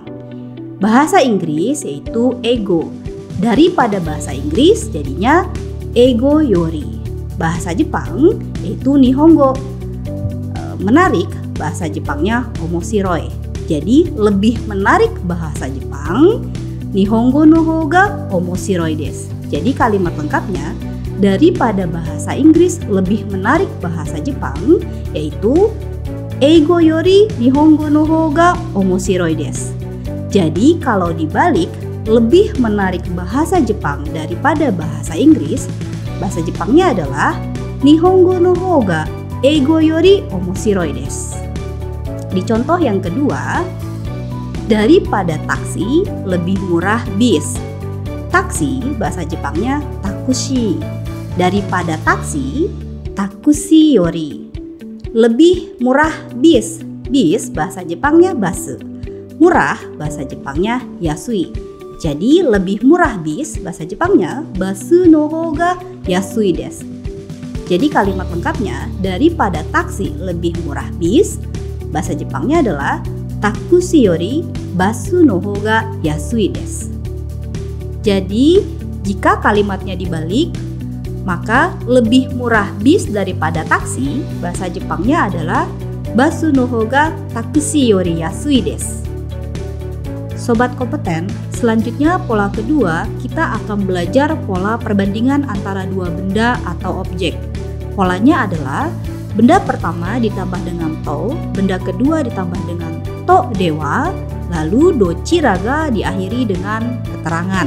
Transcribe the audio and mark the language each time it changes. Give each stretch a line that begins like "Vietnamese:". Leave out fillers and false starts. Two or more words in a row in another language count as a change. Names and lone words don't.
Indonesian: Bahasa Inggris yaitu ego. Daripada bahasa Inggris jadinya
Japanese: 英語より.
Indonesian: Bahasa Jepang yaitu nihongo. Menarik, bahasa Jepangnya omoshiroi. Jadi lebih menarik bahasa Jepang,
Japanese: 日本語のほうが面白いです.
Indonesian: Jadi kalimat lengkapnya, daripada bahasa Inggris lebih menarik bahasa Jepang, yaitu
Japanese: 英語より日本語のほうが面白いです.
Indonesian: Jadi kalau dibalik, lebih menarik bahasa Jepang daripada bahasa Inggris, bahasa Jepangnya adalah
Japanese: 日本語のほうが英語より面白いです.
Indonesian: Di contoh yang kedua, daripada taksi lebih murah bis. Taksi bahasa Jepangnya takushi. Daripada taksi,
Japanese: タクシーより.
Indonesian: Lebih murah bis. Bis bahasa Jepangnya basu. Murah bahasa Jepangnya yasui. Jadi lebih murah bis bahasa Jepangnya
Japanese: バスのほうが安いです.
Indonesian: Jadi kalimat lengkapnya, daripada taksi lebih murah bis, bahasa Jepangnya adalah
Japanese: タクシーよりバスのほうが安いです.
Indonesian: Jadi, jika kalimatnya dibalik, maka lebih murah bis daripada taksi, bahasa Jepangnya adalah
Japanese: バスのほうがタクシーより安いです.
Indonesian: Sobat Kompeten, selanjutnya pola kedua, kita akan belajar pola perbandingan antara dua benda atau objek. Polanya adalah benda pertama ditambah dengan to, benda kedua ditambah dengan
Japanese: とでは,
Indonesian: lalu
Japanese: どちらが
Indonesian: diakhiri dengan keterangan.